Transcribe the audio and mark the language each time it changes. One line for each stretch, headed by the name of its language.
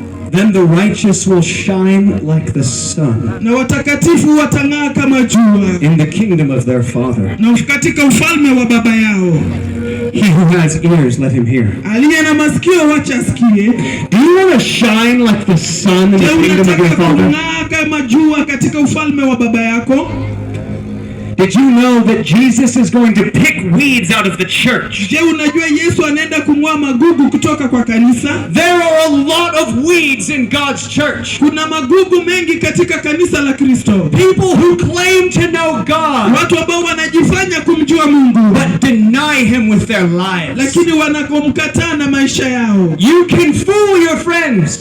English: Then the righteous will shine like the sun.
Swahili: Na watakatifu watang'aa kama jua.
English: In the kingdom of their Father.
Swahili: Na katika ufalme wa baba yao.
English: He who has ears, let him hear.
Swahili: Aliye na masikio wacha asikie.
English: Do you want to shine like the sun in the kingdom of your Father?
Swahili: Unataka kama jua katika ufalme wa baba yako?
English: Did you know that Jesus is going to pick weeds out of the church?
Swahili: Je, unajua Yesu anaenda kung'oa magugu kutoka kwa kanisa?
English: There are a lot of weeds in God's church.
Swahili: Kuna magugu mengi katika kanisa la Kristo.
English: People who claim to know God,
Swahili: watu ambao wanajifanya kumjua Mungu,
English: but deny him with their lives.
Swahili: Lakini wanakomkataa na maisha yao.
English: You can fool your friends.